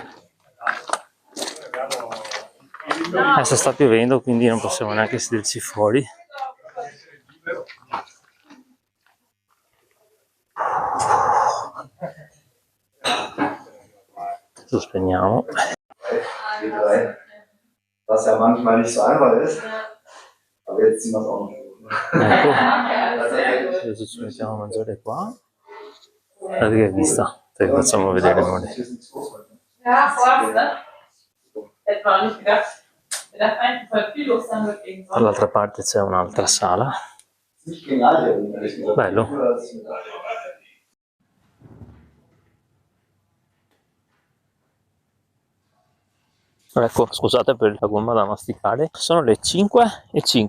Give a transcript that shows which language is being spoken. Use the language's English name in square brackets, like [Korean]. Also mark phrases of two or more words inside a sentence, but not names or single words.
[Italian] Adesso sta piovendo, quindi non possiamo neanche sederci fuori. Lo spegniamo. [German] Was ja manchmal nicht so einfach ist, aber jetzt ziehen wir es auch noch. [Italian] Ecco, adesso ci mettiamo a mangiare qua. Guardate che vista, te la facciamo vedere noi. Ja, forse. [German] Hätte man auch nicht gedacht. Wir dachten eigentlich, voll viel los sein wird gegen Sonntag. [Italian] Dall'altra parte c'è un'altra sala. Bello. Ecco, scusate per la gomma da masticare. Sono le 5:05.